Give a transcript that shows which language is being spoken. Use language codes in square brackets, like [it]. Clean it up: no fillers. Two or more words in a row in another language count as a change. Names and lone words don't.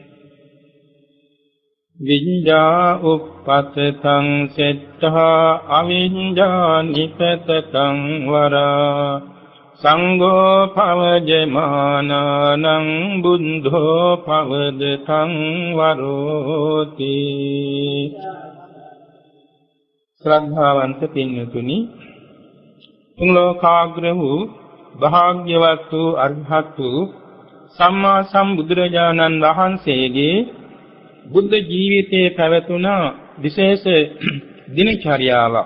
[pi] විඤ්ඤා උප්පතං සෙට්ඨා අවිඤ්ඤා නිපතං වරා සංඝෝ පවජමානං බුද්ධෝ පවදතං වරෝති. [si] ශ්‍රද්ධාවන්ත පින්තුනි, තුන් ලෝකාග්‍ර වූ භාග්‍යවත් වූ අරහත් වූ සම්මා සම්බුදුරජාණන් වහන්සේගේ බුද්ධ ජීවිතයේ පැවතුන විශේෂ දිනචර්යාවක්.